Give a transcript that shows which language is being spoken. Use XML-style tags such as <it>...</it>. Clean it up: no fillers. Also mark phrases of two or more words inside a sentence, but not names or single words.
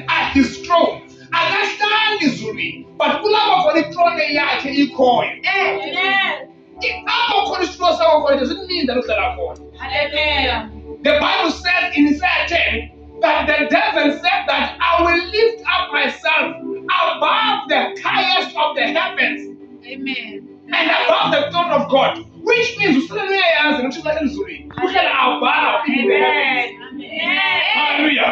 <en>his throne.</en> <xh>Akahlali ezulwini. But kulapho khona ithrone yakhe ikhoyo. Apho khona isitulo sakho khona</xh> <en>doesn't mean that</en> <xh>uhlala khona.</xh> <en>Hallelujah. The Bible says in Isaiah 10 that the devil said that I will lift up myself above the highest of the heavens. Amen. And above the throne of God. Which means above in the heavens. Hallelujah.</en>